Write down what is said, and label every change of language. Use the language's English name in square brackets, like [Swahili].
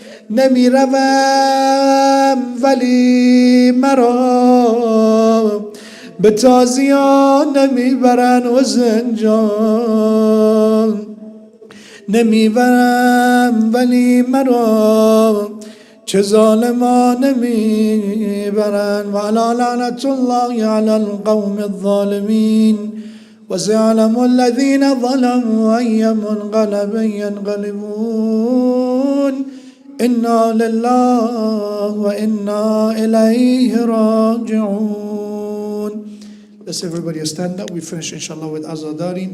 [Persian] نمی روم ولی مرا به تازیان نمی برن حسین جان. نمی برم ولی مرا چه ظالمان نمی برن. [Arabic] و علی لعنت الله علی القوم الظالمین و سيعلم الذين ظلموا أي منقلب ينقلبون. إنا لله وإنا إليه راجعون. [English] Let's everybody stand up. We finish inshallah with Azadari.